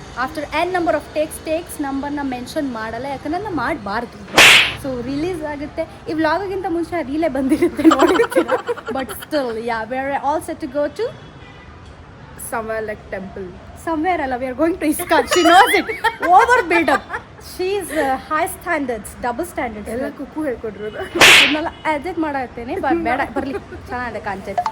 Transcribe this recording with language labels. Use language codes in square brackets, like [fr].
[en] after n number of takes [kn] ನಂಬರ್ನ mention ಮಾಡಲ್ಲ, ಯಾಕಂದ್ರೆ ನಾನು ಮಾಡಬಾರ್ದು. ಸೊ ರಿಲೀಸ್ ಆಗುತ್ತೆ. ಈ ವ್ಲಾಗಿಗಿಂತ ಮುಂಚೆ ರೀಲೇ ಬಂದಿರುತ್ತೆ ನೋಡಿರ್ತೀರ. [en] But still we are all set to go to Somewhere like temple. somewhere [kn] ಅಲ್ಲ, [en] we are going to ISKCON. She knows it. Over build up. She is high standards, double standards. [kn] ಎಲ್ಲ ಕುಕ್ಕು ಹೇಳ್ಕೊಡ್ರೋದು. ಇದನ್ನೆಲ್ಲ edit ಮಾಡಾಕ್ತೇನೆ, ಬೇಡ ಬರಲಿ, ಚೆನ್ನಾಗಿದೆ content.